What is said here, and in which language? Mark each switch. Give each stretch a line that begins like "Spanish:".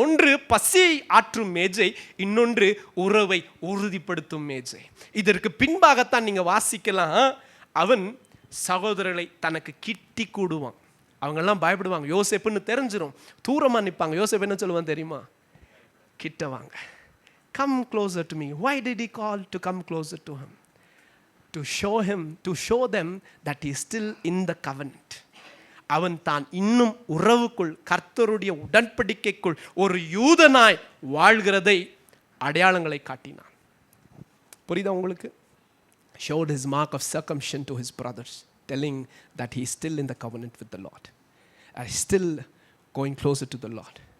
Tamil: ஒன்று பசியை ஆற்றும் மேஜை, இன்னொன்று உறவை உறுதிப்படுத்தும் மேஜை. இதற்கு பின்பாகத்தான் நீங்க வாசிக்கலாம், அவன் சகோதரர்களை தனக்கு கிட்டி கூடுவான். அவங்கெல்லாம் பயப்படுவாங்க. யோசேப்புன்னு தெரிஞ்சிடும், தூரமா நிற்பாங்க. யோசேப்பு என்ன சொல்லுவான் தெரியுமா? கிட்ட வாங்க,
English: come closer to me. Why did he call to come closer to him? To show them that he is still in the covenant.
Tamil: அவன் தான் இன்னும் உறவுக்குள், கர்த்தருடைய உடன்படிக்கைக்குள் ஒரு யூதனாய் வாழ்கிறதை அடையாளங்களை காட்டினான். புரியுதா உங்களுக்கு?
English: Showed his mark of circumcision to his brothers, telling that he is still in the covenant with the Lord, still going closer to the Lord.